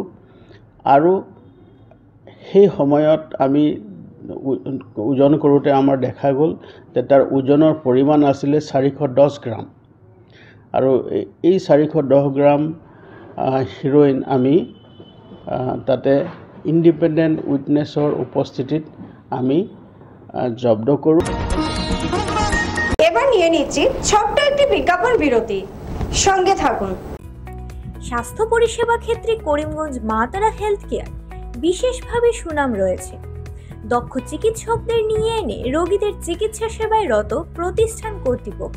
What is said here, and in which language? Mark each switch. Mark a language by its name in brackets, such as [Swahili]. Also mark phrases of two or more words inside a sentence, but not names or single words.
[Assamese] আৰু সেই সময়ত আমি ওজন কৰোঁতে আমাৰ দেখা গ'ল যে তাৰ ওজনৰ পৰিমাণ আছিলে 410 গ্ৰাম। আৰু এই 410 গ্ৰাম হিৰ'ইন আমি তাতে [English] independent witness [Assamese] উপস্থিতিত আমি জব্দ কৰোঁ। [Bangla] এবার নিয়ে নিচ্ছি ছোট্ট একটি বিজ্ঞাপন বিরতি, সঙ্গে থাকুন। স্বাস্থ্য পরিষেবা ক্ষেত্রে করিমগঞ্জ মা তারা হেলথ কেয়ার বিশেষভাবে সুনাম রয়েছে। দক্ষ চিকিৎসকদের নিয়ে এনে রোগীদের চিকিৎসা সেবায় রত প্রতিষ্ঠান কর্তৃপক্ষ।